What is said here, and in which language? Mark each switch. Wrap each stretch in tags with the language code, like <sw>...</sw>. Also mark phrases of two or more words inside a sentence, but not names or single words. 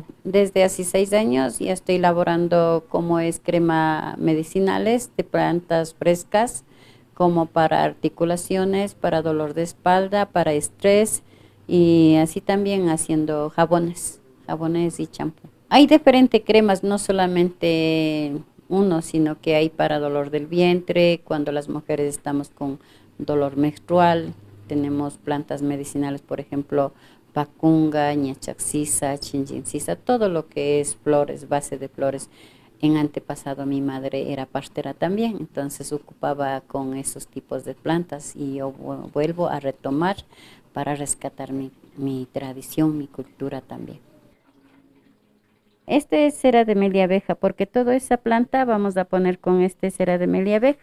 <es>Desde hace 6 años ya estoy elaborando como es crema medicinales de plantas frescas, como para articulaciones, para dolor de espalda, para estrés, y así también haciendo jabones y champú. Hay diferentes cremas, no solamente uno, sino que hay para dolor del vientre, cuando las mujeres estamos con dolor menstrual. Tenemos plantas medicinales, por ejemplo, pacunga, ñachaxisa, chinchincisa, todo lo que es flores, base de flores. En antepasado mi madre era pastera también, entonces ocupaba con esos tipos de plantas y yo vuelvo a retomar para rescatar mi tradición, mi cultura también. Este es cera de melia abeja, porque toda esa planta vamos a poner con este cera de melia abeja.</es>